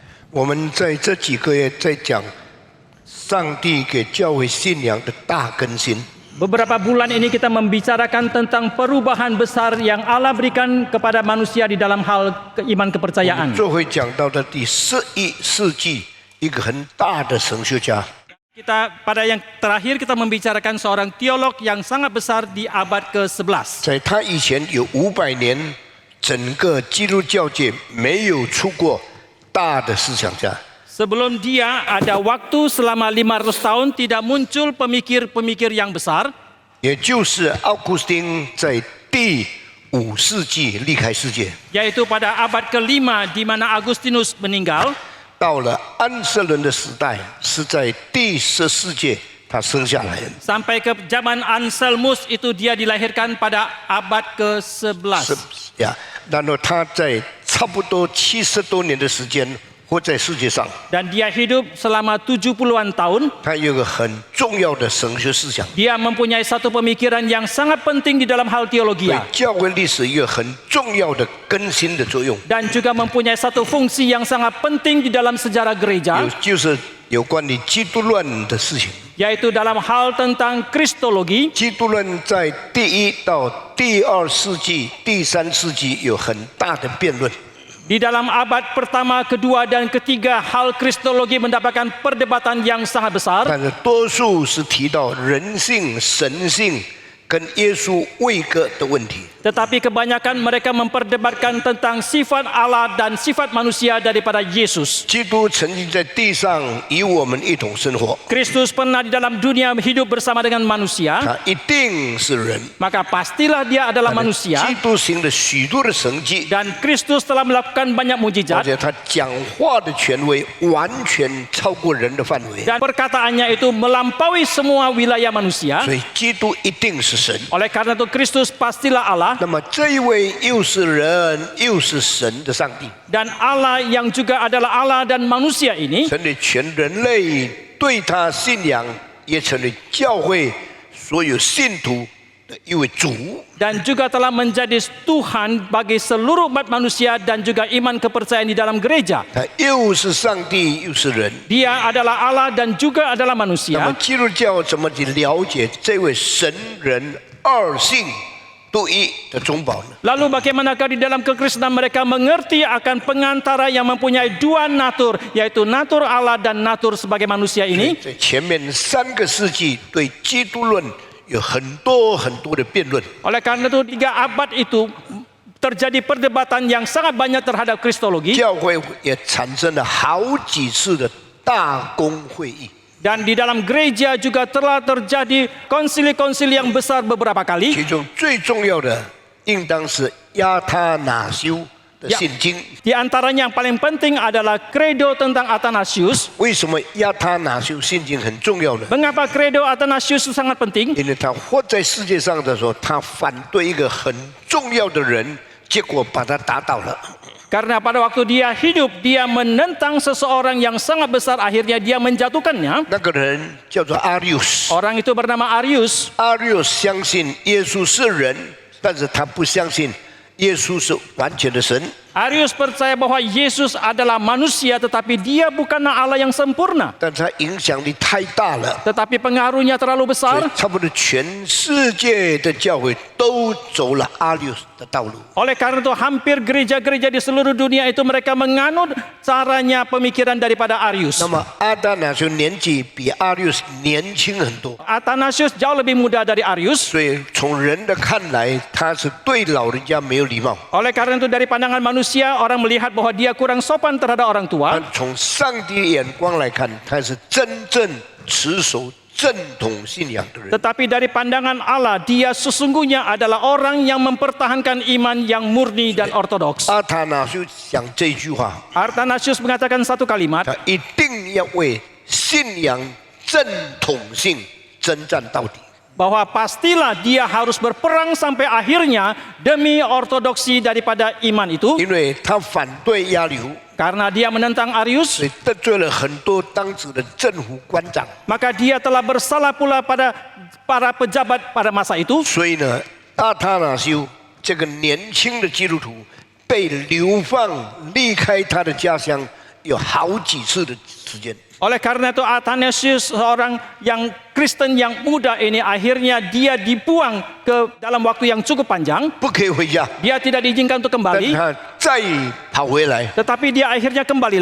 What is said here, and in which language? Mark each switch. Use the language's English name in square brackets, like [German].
[Chinese] 我们在这几个月在讲上帝给教会信仰的大更新。 [Indonesian] Beberapa bulan ini kita membicarakan tentang perubahan besar yang Allah berikan kepada manusia di dalam hal iman kepercayaan. [Chinese] 这会讲到的第11世纪一个很大的神学家， [Indonesian] Pada yang terakhir kita membicarakan seorang teolog yang sangat besar di abad ke-11. [Chinese] 在他以前有500年，整个基督教界没有出过大的思想家。 [Indonesian] Sebelum dia ada waktu selama 500 tahun tidak muncul pemikir-pemikir yang besar. [Chinese] 也就是奥古斯丁在第5世纪离开世界， [Indonesian] Yaitu pada abad ke-5 di mana Agustinus meninggal. [Chinese] 到了安瑟伦的时代，是在第14届他生下来的。 [Indonesian] Sampai ke zaman Anselmus itu dia dilahirkan pada abad ke-11. [Chinese] 呀，然后他在差不多70多年的时间活在世界上， [Indonesian] Dan dia hidup selama 70-an tahun. [Chinese] 他有个很重要的神学思想， [Indonesian] Dia mempunyai satu pemikiran yang sangat penting di dalam hal [Chinese] 对 [Indonesian] teologi. [Chinese] 教会历史有很重要的更新的作用。 [Indonesian] Dan juga mempunyai satu fungsi yang sangat penting di dalam sejarah gereja. [Chinese] 就是有关于基督论的事情。 [Indonesian] Yaitu dalam hal tentang Kristologi. [Chinese] 基督论在第1到第2世纪、第3世纪有很大的辩论。 [Indonesian] Di dalam abad pertama, kedua, dan ketiga hal Kristologi mendapatkan perdebatan yang sangat besar. [Chinese] 但是多数是提到人性、神性跟耶稣位格的问题。 [Indonesian] Tetapi kebanyakan mereka memperdebatkan tentang sifat Allah dan sifat manusia daripada Yesus. [Chinese] 基督曾经在地上与我们一同生活， [Indonesian] Kristus pernah di dalam dunia hidup bersama dengan manusia. [Chinese] 他一定是人。 [Indonesian] Maka pastilah dia adalah manusia. [Chinese] 基督行了许多的神迹， [Indonesian] Dan Kristus telah melakukan banyak [Chinese] 而 [Indonesian] mujizat. [Chinese] 且他讲话的权威完全超过人的范围， [Indonesian] Dan perkataannya itu melampaui semua wilayah manusia. [Chinese] 所以基督一定是神。 [Indonesian] Oleh karena itu Kristus pastilah Allah. [Chinese] 那么这一位又是人又是神的上帝， [Indonesian] Dan Allah yang juga adalah Allah dan manusia ini [Chinese] 成为全人类对他信仰，也成为教会所有信徒的一位主。 [Indonesian] dan juga telah menjadi Tuhan bagi seluruh umat manusia dan juga iman kepercayaan di dalam gereja. [Chinese] 他又是上帝又是人。 [Indonesian] Dia adalah Allah dan juga adalah [Chinese] 那么 [Indonesian] manusia. [Chinese] 基督教怎么去了解这位神人二性独一的中保呢？ [Indonesian] Lalu bagaimanakah di dalam kekristenan mereka mengerti akan pengantara yang mempunyai dua natur, yaitu natur Allah dan natur sebagai manusia ini? [Chinese] 在前面3个世纪对基督论有很多的辩论。 [Indonesian] Oleh karena itu 3 abad itu terjadi perdebatan yang sangat banyak terhadap Kristologi. [Chinese] 教会也产生了好几次的大公会议。 [Indonesian] Dan di dalam gereja juga telah terjadi konsili-konsili yang besar beberapa kali. [Chinese] 其中最重要的应当是亚他那修的信经。 [Indonesian] Di antaranya yang paling penting adalah credo tentang Athanasius. [Chinese] 为什么亚他那修信经很重要呢？ [Indonesian] Mengapa credo Athanasius itu sangat penting? [Chinese] 因为他活在世界上的时候，他反对一个很重要的人，结果把他打倒了。 [Indonesian] Karena pada waktu dia hidup, dia menentang seseorang yang sangat besar, akhirnya dia menjatuhkannya. [Chinese] 那个人叫做阿rius。 [Indonesian] Orang itu bernama Arius. [Chinese] 阿rius相信耶稣是人，但是他不相信耶稣是完全的神。 [Indonesian] Arius percaya bahwa Yesus adalah manusia, tetapi dia bukanlah Allah yang sempurna. [Chinese] 但他影响力太大了， [Indonesian] Tetapi pengaruhnya terlalu [Chinese] 所以 [Indonesian] besar. [Chinese] 差不多全世界的教会都走了阿rius的道路。 [Indonesian] Oleh karena itu hampir gereja-gereja di seluruh dunia itu mereka menganut caranya pemikiran daripada Arius. [Chinese] 那么阿达那修年纪比阿rius年轻很多， [Indonesian] Athanasius jauh lebih muda dari Arius. [Chinese] 所以从人的看来，他是对老人家没有礼貌。 [Indonesian] Oleh karena itu dari pandangan manusia orang melihat bahwa dia kurang sopan terhadap orang tua. [Chinese] 但从上帝的眼光来看，他是真正持守正统信仰的人。 [Indonesian] Tetapi dari pandangan Allah, dia sesungguhnya adalah orang yang mempertahankan iman yang murni dan ortodoks. [Chinese] 阿塔那修讲这句话， [Indonesian] Athanasius mengatakan satu kalimat, [Chinese] 他一定要为信仰正统性征战到底。 [Indonesian] bahwa pastilah dia harus berperang sampai akhirnya demi ortodoksi daripada iman itu. [Chinese] 因为他反对亚流， [Indonesian] Karena dia menentang Arius, [Chinese] 所以得罪了很多当时的政府官长。 [Indonesian] maka dia telah bersalah pula pada para pejabat pada masa itu. [Chinese] 所以呢，阿塔纳修这个年轻的基督徒被流放离开他的家乡有好几次的时间。 [Indonesian] Oleh karena itu Athanasius seorang yang Kristen yang muda ini akhirnya dia dibuang ke dalam waktu yang cukup panjang. [Chinese] 不可以回家， [Indonesian] Dia tidak diizinkan untuk kembali, [Chinese] 他再跑回来， [Indonesian] tetapi dia akhirnya kembali